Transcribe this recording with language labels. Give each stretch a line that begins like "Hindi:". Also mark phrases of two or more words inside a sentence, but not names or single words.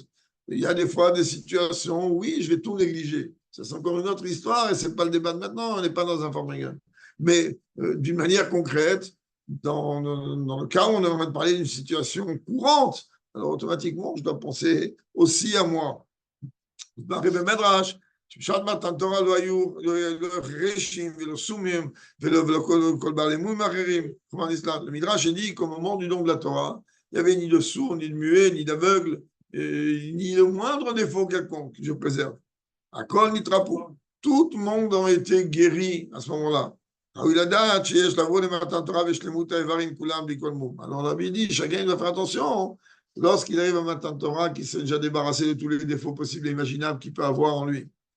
French: Il y a des fois des situations où, oui, je vais tout négliger. Ça, c'est encore une autre histoire et ce n'est pas le débat de maintenant, on n'est pas dans un formulaire. Mais d'une manière concrète, dans le cas où on est en train de parler d'une situation courante, alors automatiquement, je dois penser aussi à moi.
Hebrew: בשעת מתן תורה לא היו רשים ולא סומים ולא כל בעלי מומים אחרים.
French: Le Midrash dit qu'au moment du don de la Torah, il n'y avait ni de sourd, ni de muet, ni d'aveugle, ni le moindre défaut quelconque que je préserve.
Hebrew: הכל נתרפאו.
French: Tout le monde a été guéri à ce moment-là. Alors on avait dit, chacun doit faire attention lorsqu'il arrive à
Hebrew: מתן תורה,
French: qu'il s'est déjà débarrassé de tous les défauts possibles et imaginables qu'il peut avoir en lui.